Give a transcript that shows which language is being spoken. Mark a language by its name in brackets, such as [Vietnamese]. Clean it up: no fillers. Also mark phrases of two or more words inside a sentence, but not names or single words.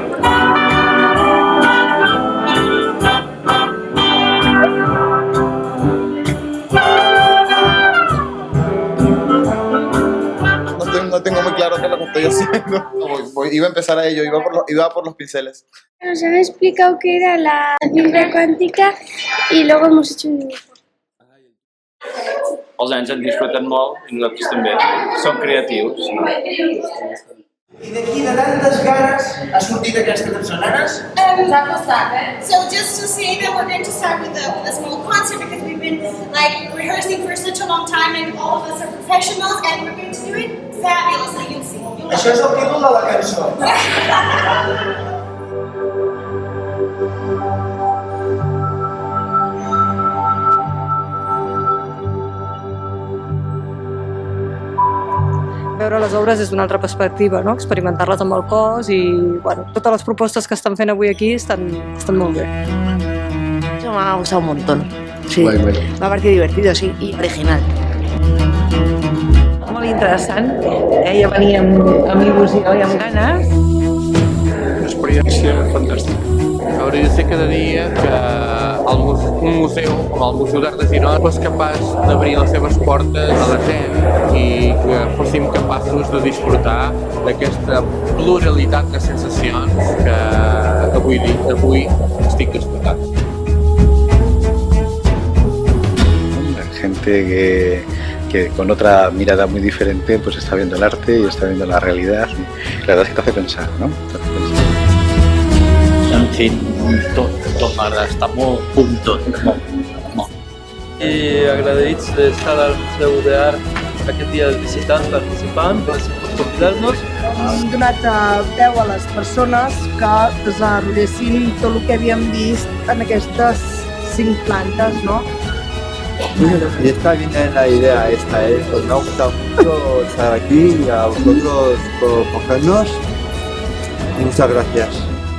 [Spanish] No tengo muy claro qué es lo que estoy haciendo. Iba a empezar a ello, iba por los pinceles. Nos han explicado qué era la fibra cuántica y luego hemos hecho un dibujo. [Catalan] Els nens han disfrutat molt i nosaltres també. Som creatius. I d'aquí de tantes ganes ha sortit aquesta cançó, nenes? [English] So just to say that we're going to start with a small concert because we've been rehearsing for such a long time and all of us are professionals and we're going to do it fabulously. You'll see. [Catalan] Això és el títol de la cançó. Veure les obres és d'una altra perspectiva, no? Experimentar-les amb el cos i totes les propostes que estan fent avui aquí estan molt bé. [Spanish] Eso me ha gustado un montón. Sí, Guai. me ha parecido divertido, sí, y original. [Catalan] Molt interessant, ja veníem amb il·lusió i amb ganes. Una experiència fantàstica. Agradecer cada dia que un museu com el Museu d'Art de Girona fos capaç d'obrir les seves portes a la gent i que fóssim capaços de disfrutar d'aquesta pluralitat de sensacions que avui estic disfrutant. [Spanish] Gente que con otra mirada muy diferente pues está viendo el arte y está viendo la realidad y la verdad es que te hace pensar, ¿no? [Catalan] En fi, tot m'agrada, està molt tot. I agraïts d'estar al Museu d'Art aquest dia del visitant, participant, gràcies per convidar-nos. Hem donat veu a les persones que desenvolupessin tot el que havíem vist en aquestes 5 plantes, ¿no? [Spanish] Y está bien la idea esta, pues me ha gustado mucho estar aquí y a vosotros por cogernos y muchas gracias.